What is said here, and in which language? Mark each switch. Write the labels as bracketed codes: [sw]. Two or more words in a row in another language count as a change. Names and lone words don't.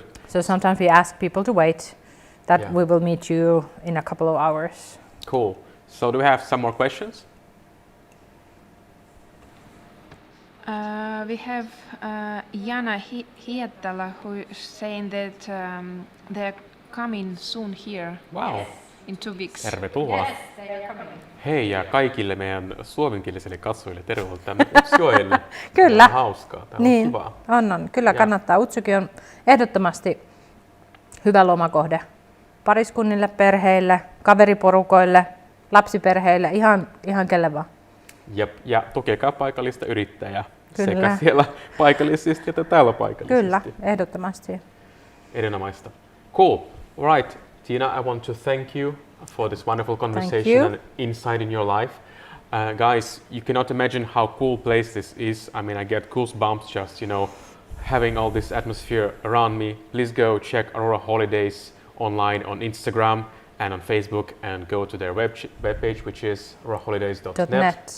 [en] So sometimes we ask people to wait, that we will meet you in a couple of hours. Cool. So do we have some more questions? We have Jana Hietala who is saying that they're coming soon here. Wow. In 2 weeks. [fi] Tervetuloa. Hei ja kaikille meidän suomenkielisille katsojille tervetuloa tänne Utsjoelle. Kyllä. On hauskaa. Täällä niin, on kivaa. On. Kyllä kannattaa. Utsjoki on ehdottomasti hyvä lomakohde. Pariskunnille, perheille, kaveriporukoille, lapsiperheille, ihan kelle vaan. Ja tukekaa paikallista yrittäjää. Kyllä. Sekä siellä paikallisesti että täällä paikallisesti. Kyllä, ehdottomasti. Erinomaista. [en] Cool. All right, Tiina, I want to thank you for this wonderful conversation and insight in your life. Guys, you cannot imagine how cool place this is. I mean, I get goosebumps just, having all this atmosphere around me. Please go check Aurora Holidays online on Instagram and on Facebook, and go to their webpage, which is auroraholidays.net.